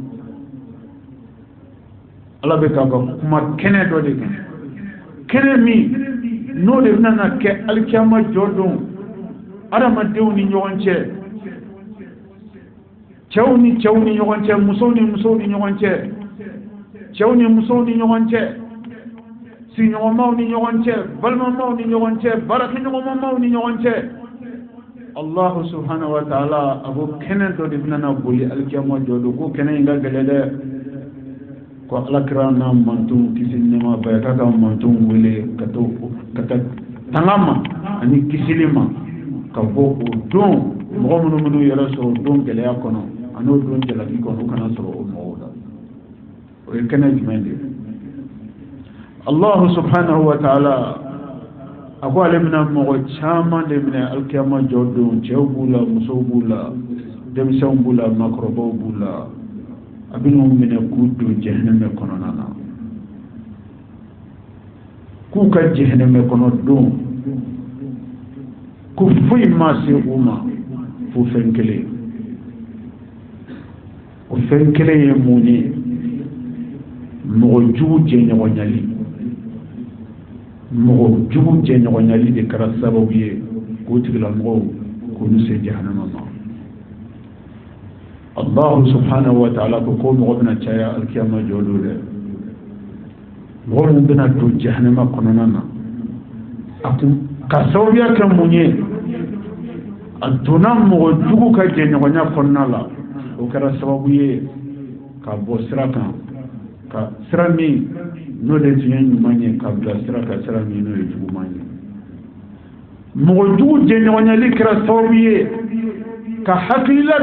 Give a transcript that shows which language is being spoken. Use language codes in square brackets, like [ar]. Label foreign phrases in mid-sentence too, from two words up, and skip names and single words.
[bm] ala bɛ k'a ka kuma kɛnɛ dɔ de kan kɛnɛ min n'o de bɛna na kɛ alikiyama jɔ don adamadenw ni ɲɔgɔn cɛ cɛw ni cɛw ni ɲɔgɔn cɛ musow ni musow ni ɲɔgɔn cɛ cɛw ni musow ni ɲɔgɔn cɛ sigiɲɔgɔnmaw ni ɲɔgɔn cɛ balimamaw ni ɲɔgɔn cɛ baarakɛɲɔgɔnmaw ni ɲɔgɔn cɛ [ar] الله سبحانه و [bm] ta'ala a ko kɛnɛ dɔ de bɛna na boli alikiyama jɔ don ko kɛnɛ in ka gɛlɛ dɛ ko alakira n'a mantonw kisi nɛɛma b'a ye k'a ka mantonw wele ka taa tanga ma ani kisilima ka bɔ o don mɔgɔ minnu yɛrɛ sɔrɔ don gɛlɛya kɔnɔ an'o don jalaki kɔnɔ o kana sɔrɔ o mɔgɔw la o ye kɛnɛ jumɛn de ye [ar] الله سبحانه وتعالى [bm] a ko ale bɛna mɔgɔ caman de minɛ alikiyama jɔ don cɛw b'u la musow b'u la denmisɛnw b'u la maakɔrɔbaw b'u la a bɛna u minɛ k'u don jahannama kɔnɔna na k'u ka jahannama kɔnɔ don ko foyi ma se u ma fo fɛn kelen o fɛn kelen ye mun ye mɔgɔ jugu jɛɲɔgɔnyali mɔgɔ jugu jɛɲɔgɔnyali de kɛra sababu ye k'o tigilamɔgɔw k'olu se jahannama ma [ar] الله سبحانه وتعالى [bm] ko mɔgɔ bɛna caya alikiyama jɔ don dɛ mɔgɔ min bɛna don jahannama kɔnɔna na ka sababuya kɛ mun ye a donna mɔgɔ jugu ka jɛɲɔgɔnya kɔnɔna la o kɛra sababu ye ka bɔ sira kan ka sira min n'o de tun ye ɲuman ye ka bila sira ka sira min n'o ye juguman ye mɔgɔ jugu jɛɲɔgɔnyali kɛra sababu ye ka hakilila